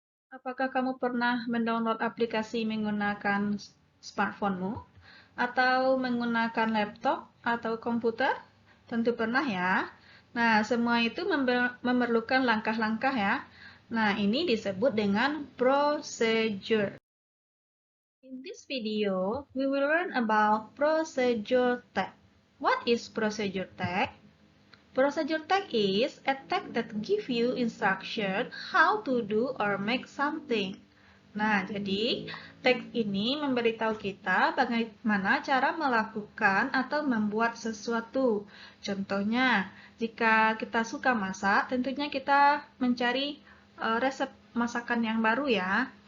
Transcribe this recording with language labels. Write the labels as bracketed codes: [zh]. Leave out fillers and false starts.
[id] Apakah kamu pernah mendownload aplikasi menggunakan smartphone-mu? Atau menggunakan laptop atau komputer? Tentu pernah ya. Nah, semua itu memerlukan langkah-langkah ya. Nah, ini disebut dengan procedure. [en] In this video, we will learn about procedure tag. What is procedure tag? Procedure tag is a tag that give you instruction how to do or make something. [id] Nah, jadi tag ini memberitahu kita bagaimana cara melakukan atau membuat sesuatu. Contohnya, jika kita suka masak, tentunya kita mencari resep masakan yang baru ya.